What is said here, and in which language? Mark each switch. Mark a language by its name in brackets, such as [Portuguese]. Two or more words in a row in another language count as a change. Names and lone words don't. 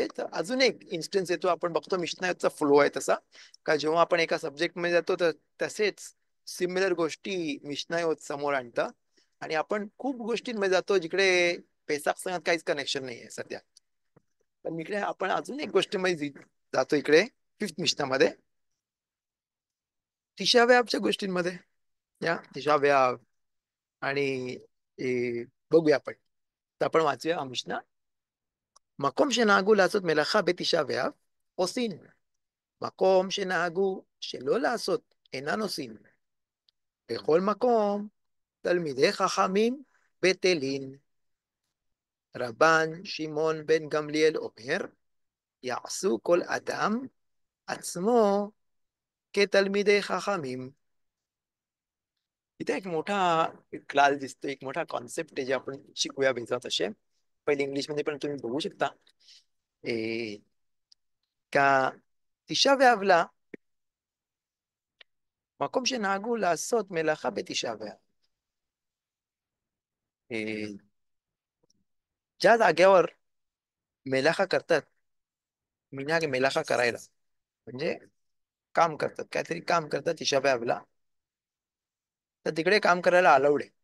[Marathi] तर अजून एक इन्स्टन्स येतो, आपण बघतो मिशनाचा फ्लो आहे तसा, का जेव्हा आपण एका सब्जेक्ट मध्ये जातो तर तसेच सिमिलर गोष्टी मिशनायोत समोर आणतात, आणि आपण खूप गोष्टींमध्ये जातो जिकडे पेसाक संगत काहीच कनेक्शन नाही आहे सध्या. पण इकडे आपण अजून एक गोष्टीमध्ये जातो, इकडे फिफ्थ मिशनामध्ये तिशाव्याच्या गोष्टींमध्ये. या तिशा व्याव आणि बघूया आपण. तर आपण वाचूया मिशना. [Hebrew] מקום שנהגו לעשות מלאכה בתשעה באב עושים, מקום שנהגו שלא לעשות אינן עושים. בכל מקום תלמידי חכמים בטלין. רבן שמעון בן גמליאל אומר, יעשו כל אדם עצמו כתלמידי חכמים. [Marathi] इथे एक मोठा क्लास दिसतो, एक मोठा कॉन्सेप्ट आहे जे आपण शिकूया बेजात असे. पहिले इंग्लिश मध्ये पण तुम्ही बघू शकता. ए, का तिशा व्यावला [Hebrew] מקום שנהגו לעשות מלאכה בתשעה באב. [Marathi] ज्या जागेवर मेलाखा करतात, [Hebrew] מנהג מלאכה [Marathi] करायला म्हणजे काम करतात, काहीतरी काम करतात तिशा व्यावला, तर तिकडे काम करायला अलाउड आहे.